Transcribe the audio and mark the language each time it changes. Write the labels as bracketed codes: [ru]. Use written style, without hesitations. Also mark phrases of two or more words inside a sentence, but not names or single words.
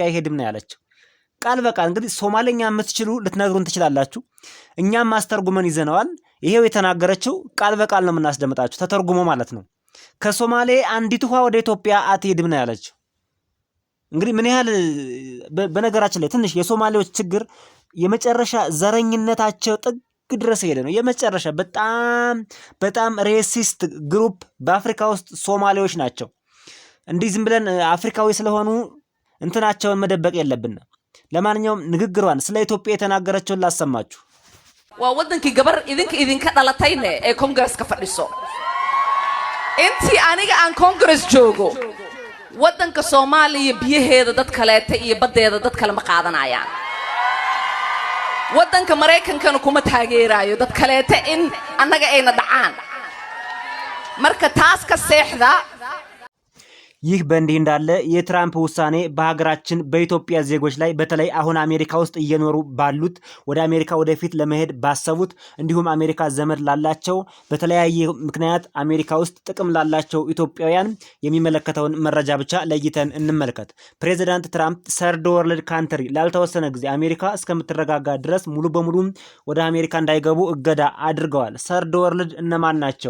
[am] አይሄድም ነው ያለችው። ቃል በቃል እንግዲህ ሶማሌኛ የምትችሉ ልትነግሩን ትችላላችሁ። እኛም ማስተርጉመን ይዘነዋል። ይሄው የተናገረችው ቃል በቃል ነው የምናስደምጣችሁ፣ ተተርጉሞ ማለት ነው። ከሶማሌ አንዲት ውሃ ወደ ኢትዮጵያ አትሄድም ነው ያለችው። እንግዲህ ምን ያህል በነገራችን ላይ ትንሽ የሶማሌዎች ችግር የመጨረሻ ዘረኝነታቸው ጥግ ድረስ ሄደ ነው። የመጨረሻ በጣም [en] racist group [am] በአፍሪካ ውስጥ ሶማሌዎች ናቸው። እንዲህ ዝም ብለን አፍሪካዊ ስለሆኑ እንትናቸውን መደበቅ የለብንም። ለማንኛውም ንግግሯን ስለ ኢትዮጵያ የተናገረችውን ላሰማችሁ። [so] waa wadankii gabar idinka dhalatayne ee Congress-ka fadhiso intii aniga aan Congress joogo wadanka Soomaaliya biyaheeda dad kaleeta iyo badeeda dad kale ma qaadanayaan wadanka Mareykankana kuma taageerayo dad kaleeta in annaga ayna dhacaan marka taas ka seexda [am] ይህ በእንዲህ እንዳለ የትራምፕ ውሳኔ በሀገራችን በኢትዮጵያ ዜጎች ላይ በተለይ አሁን አሜሪካ ውስጥ እየኖሩ ባሉት ወደ አሜሪካ ወደፊት ለመሄድ ባሰቡት እንዲሁም አሜሪካ ዘመድ ላላቸው በተለያየ ምክንያት አሜሪካ ውስጥ ጥቅም ላላቸው ኢትዮጵያውያን የሚመለከተውን መረጃ ብቻ ለይተን እንመልከት። ፕሬዚዳንት ትራምፕ [en] third world country [am] ላልተወሰነ ጊዜ አሜሪካ እስከምትረጋጋ ድረስ ሙሉ በሙሉ ወደ አሜሪካ እንዳይገቡ እገዳ አድርገዋል። [en] third world [am] እነማን ናቸው?